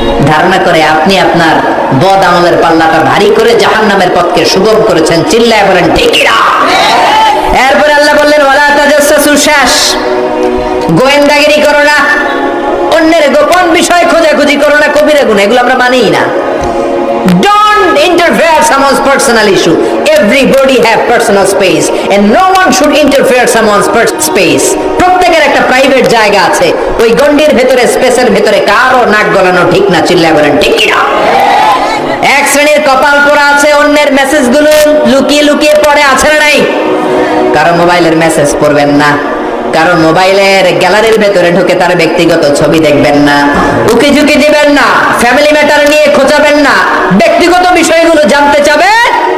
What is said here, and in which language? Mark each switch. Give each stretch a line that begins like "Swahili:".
Bangla: ধারণা করে আপনি আপনার বদ আমলের পাল্লাটা ভারী করে জাহান্নামের পথকে সুগম করেছেন। চিল্লায় বলেন ঠিক না? এরপরে আল্লাহ বললেন
Arabic: ওয়ালা তাজাসসু,
Bangla: শেষ। গোয়েন্দাগিরি করো না, অন্যের গোপন বিষয় খোঁজাখুঁজি করো না, কবিরা গুনাহ। এগুলো আমরা মানিই না।
English: Don't interfere someone's personal issue. Everybody have personal space and no one should interfere someone's space.
Bangla: প্রত্যেকের একটা প্রাইভেট জায়গা আছে। ওই গন্ডির ভেতরে, স্পেসের ভেতরে কারো নাক গলানো ঠিক না। চিল্লায় বলেন ঠিক কি না? এক শ্রেণীর কপাল পোড়া আছে, অন্যের মেসেজ গুলো লুকিয়ে লুকিয়ে পড়ে, আছে না নাই? কারো মোবাইলের মেসেজ পড়বেন না, কারো মোবাইলের গ্যালারির ভেতরে ঢুকে তার ব্যক্তিগত ছবি দেখবেন না, উকি ঝুঁকি দিবেন না, ফ্যামিলি ম্যাটার নিয়ে খোঁজাবেন না, ব্যক্তিগত বিষয়গুলো জানতে চাবেন।